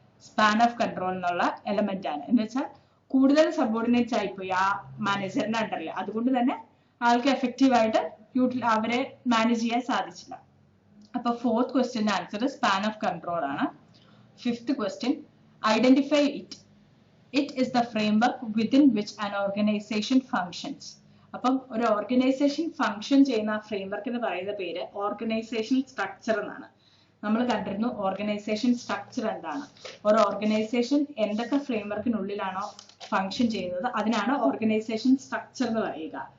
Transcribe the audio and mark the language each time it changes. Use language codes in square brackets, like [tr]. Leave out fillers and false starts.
[ml] Span of control എന്നുള്ള element ആണ്. എന്ന് വെച്ചാൽ കൂടുതൽ സബോർഡിനേറ്റ്സ് ആയിപ്പോയി ആ മാനേജറിന്റെ അണ്ടറിൽ. അതുകൊണ്ട് തന്നെ ആൾക്ക് എഫക്റ്റീവായിട്ട് അവരെ മാനേജ് ചെയ്യാൻ സാധിച്ചില്ല. അപ്പൊ fourth ക്വസ്റ്റ്യന്റെ answer span of control ആണ്. Fifth question, [en] Identify it. It is the framework within which an organization functions. [ml] അപ്പം ഒരു ഓർഗനൈസേഷൻ ഫംഗ്ഷൻ ചെയ്യുന്ന ഫ്രെയിംവർക്ക് എന്ന് പറയുന്ന പേര് ഓർഗനൈസേഷണൽ സ്ട്രക്ചർ എന്നാണ്. നമ്മൾ കണ്ടിരുന്നു ഓർഗനൈസേഷൻ സ്ട്രക്ചർ എന്താണ്, ഒരു ഓർഗനൈസേഷൻ എന്തൊക്കെ ഫ്രെയിംവർക്കിനുള്ളിലാണോ ഫംഗ്ഷൻ ചെയ്യുന്നത് അതിനാണ് ഓർഗനൈസേഷൻ സ്ട്രക്ചർ എന്ന് പറയുക.